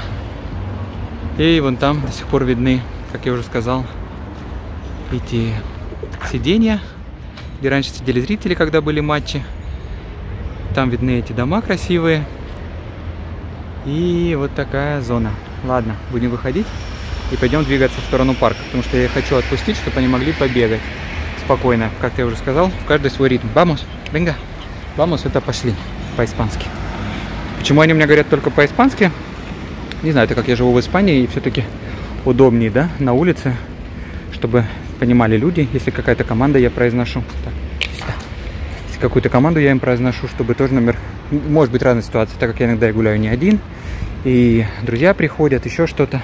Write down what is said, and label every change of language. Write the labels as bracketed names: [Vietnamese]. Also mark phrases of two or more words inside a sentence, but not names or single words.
[Russian] И вон там до сих пор видны, как я уже сказал, эти сиденья, где раньше сидели зрители, когда были матчи. Там видны эти дома красивые. И вот такая зона. Ладно, будем выходить и пойдем двигаться в сторону парка, потому что я хочу отпустить, чтобы они могли побегать спокойно. Как я уже сказал, в каждый свой ритм. [Spanish] Vamos, venga. Vamos, [Russian] это пошли по-испански. Почему они у меня говорят только по-испански? Не знаю, это как я живу в Испании, и все-таки удобнее, да, на улице, чтобы понимали люди, если какая-то команда я произношу. Так, сюда. Если какую-то команду я им произношу, чтобы тоже номер... Может быть разная ситуация, так как я иногда гуляю не один, и друзья приходят, еще что-то.